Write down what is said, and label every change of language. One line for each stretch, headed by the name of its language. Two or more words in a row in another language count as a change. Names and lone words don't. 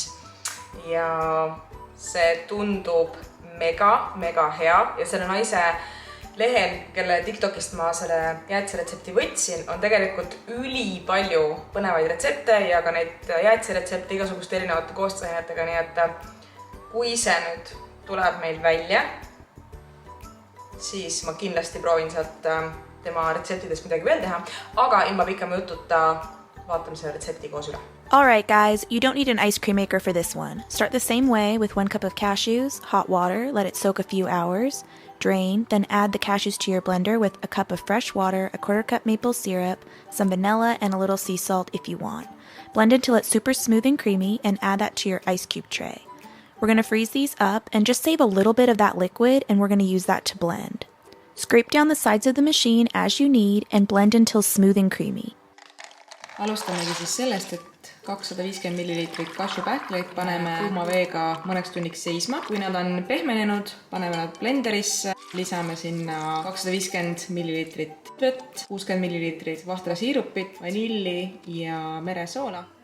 Estonian: Ja see tundub mega hea ja selle naise lehel, kelle TikTokist ma selle jäätise retsepti võtsin, on tegelikult üli palju põnevaid retsepte ja ka neid jäätise retsepte igasuguste erinevate koostisainetega, nii et kui see nüüd tuleb meil välja, siis ma kindlasti proovin sealt tema retseptidest midagi veel teha, aga ilma pikema jututa vaatame selle retsepti koos üle.
English: Alright guys, you don't need an ice cream maker for this one. Start the same way with 1 cup of cashews, hot water, let it soak a few hours. Drain, then add the cashews to your blender with a cup of fresh water, a 1/4 cup maple syrup, some vanilla, and a little sea salt if you want. Blend until it's super smooth and creamy and add that to your ice cube tray. We're going to freeze these up and just save a little bit of that liquid, and we're going to use that to blend. Scrape down the sides of the machine as you need and blend until smooth and creamy.
Estonian: Alustamegi siis sellest, et 250 milliliitrit kasvupähkleid paneme kuuma veega mõneks tunniks seisma. Kui nad on pehmenenud, paneme nad blenderisse, lisame sinna 250 milliliitrit vett, 60 milliliitrit vahtrasiirupit, vanilli ja meresoola.